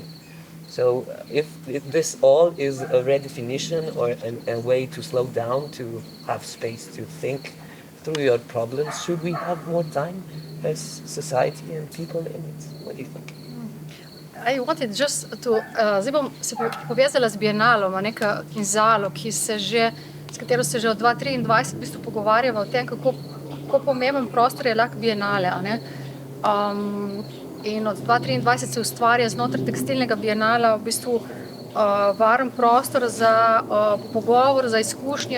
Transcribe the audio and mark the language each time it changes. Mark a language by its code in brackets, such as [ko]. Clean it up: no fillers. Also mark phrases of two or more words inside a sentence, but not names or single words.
[en] So if this all is a redefinition or a way to slow down, to have space to think through your problems, should we have more time as society and people in it? What do you think? I wanted just to, [sl] zdaj bom se povezala z Biennalom, neka kinzalo, s katero se že od 2023 v bistvu pogovarjava o tem, kako pomemben prostor je lahko Biennale. In od 2023 se ustvarja znotraj tekstilnega Biennala v bistvu varen prostor za pogovor, za izkušnje,